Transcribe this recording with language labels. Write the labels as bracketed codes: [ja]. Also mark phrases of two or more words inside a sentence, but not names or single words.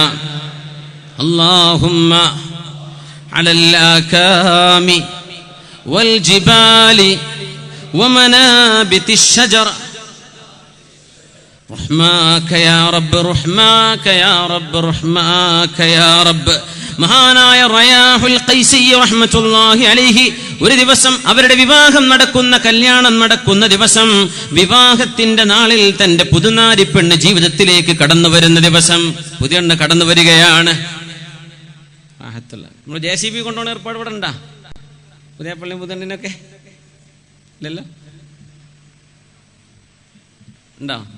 [ar] اللهم على الآكام والجبال ومنابت الشجر رحماك يا رب رحماك يا رب رحماك يا رب [ml] മഹാനായ റയാഹുൽ ഖൈസി [ar] رحمة الله عليه [ml] ഒരു ദിവസം അവരുടെ വിവാഹം നടക്കുന്ന കല്യാണം നടക്കുന്ന ദിവസം വിവാഹത്തിന്റെ നാളിൽ തന്റെ പുതുനാരി പെണ്ണ് ജീവിതത്തിലേക്ക് കടന്നു വരുന്ന ദിവസം പുതിയ പെണ്ണ് കടന്നു വരികയാണ്. നമ്മൾ JCB കൊണ്ടുപോകുന്ന ഏർപ്പാട് ഇവിടെ ഉണ്ടാ പുതിയ പള്ളിയും പുതുണ്ണിനൊക്കെ ഇല്ലല്ലോ ഉണ്ടോ?